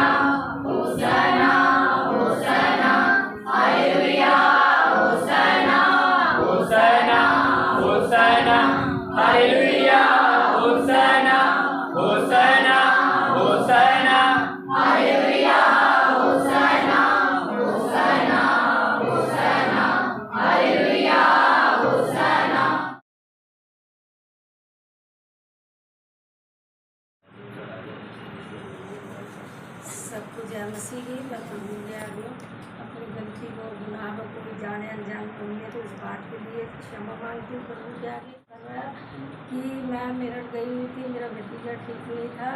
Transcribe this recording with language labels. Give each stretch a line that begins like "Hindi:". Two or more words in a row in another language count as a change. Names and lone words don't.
Hebrew: הושענא, הושענא, הללויה, הושענא, הושענא, הושענא, הללויה, הושענא, הושענא, הושענא, הללויה, הושענא, הושענא, הושענא, הללויה, הושענא.
Hindi: सबको जय मसीह की। मैं प्रभु के आगे अपनी गलती को गुनाहों को भी जाने अनजान होंगे तो इस बात के लिए क्षमा मांगती हूँ प्रभु के आगे कर रहा कि मैं मेरठ गई हुई थी, मेरा भतीजा ठीक नहीं था।